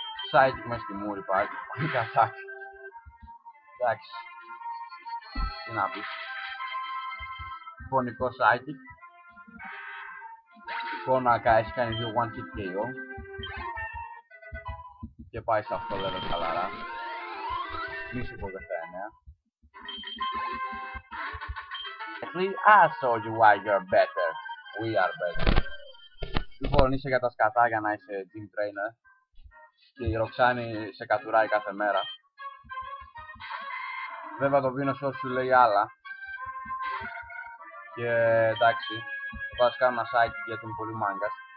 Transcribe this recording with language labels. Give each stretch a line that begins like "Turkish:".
Greek: Psychic μες στη μούρη πάλι, πολύ κατάκι. Εντάξει. Τι να πεις. Φωνικό Psychic. Κόνακα έχει κάνει 2 one hit KO. Και πάει σε αυτό level χαλαρά. Μη σου πω 19.
English: Actually, I show you why you're better. We are better.
Greek: Λοιπόν, είσαι για τα σκατάκια να είσαι gym trainer. Και η Ροξάνη σε κατουράει κάθε μέρα. Βέβαια το Βίνος σου λέει άλλα. Και εντάξει, θα πας κάνω ένα site γιατί είναι πολύ μάγκας.